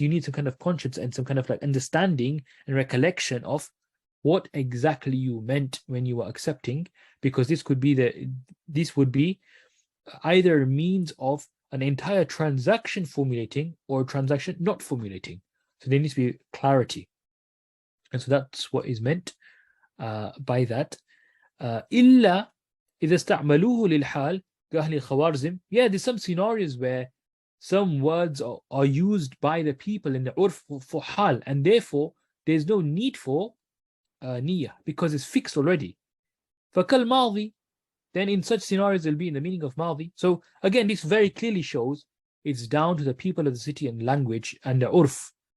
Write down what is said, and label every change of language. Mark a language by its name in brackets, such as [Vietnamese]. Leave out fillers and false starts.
[English] You need some kind of conscience and some kind of like understanding and recollection of what exactly you meant when you were accepting, because this would be either a means of an entire transaction formulating or a transaction not formulating. So there needs to be clarity. And so that's what is meant by that. [Arabic] إلا إذا استعملوه للحال كأهل الخوارزم. [English] Yeah, there's some scenarios where some words are used by the people in the urf for hal, and therefore there's no need for niyyah because it's fixed already. [Arabic] فكال ماضي, [English] then in such scenarios it'll be in the meaning of madi. So again, this very clearly shows it's down to the people of the city and language and the urf